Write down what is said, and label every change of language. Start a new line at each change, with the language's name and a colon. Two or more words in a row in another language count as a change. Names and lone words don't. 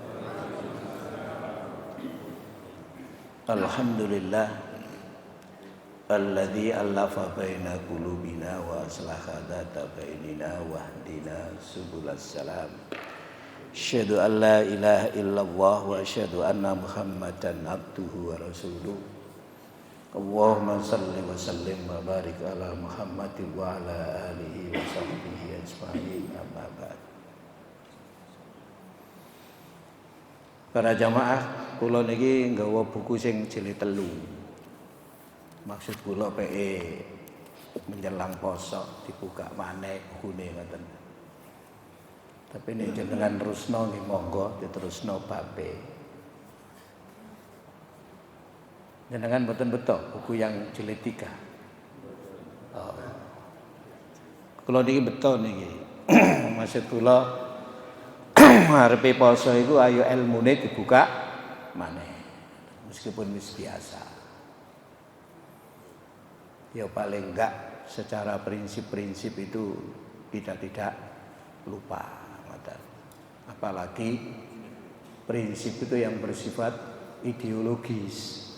Arabic: الحمد لله الذي ألف بين قلوبنا وأصلح ذات بيننا واهدنا سبل السلام. أشهد أن لا إله إلا الله وأشهد أن محمدا عبده ورسوله. اللهم صل وسلم وبارك على محمد وعلى آله وصحبه أجمعين، أما بعد.
Javanese: Para jamaah, kula niki nggawa buku sing jilid 3. Maksud kula PE menjelang poso dibuka maneh bukune ngoten. Tapi nek jenengan terusno nggih monggo diterusno babe. Jenengan mboten beto buku yang jilid 3. Oh. Kula niki beto niki. Maksud kula arepe poso iku ayo ilmune dibuka maneh. Meskipun wis biasa.
Indonesian: Ya paling enggak secara prinsip-prinsip itu kita tidak lupa. Apalagi prinsip itu yang bersifat ideologis.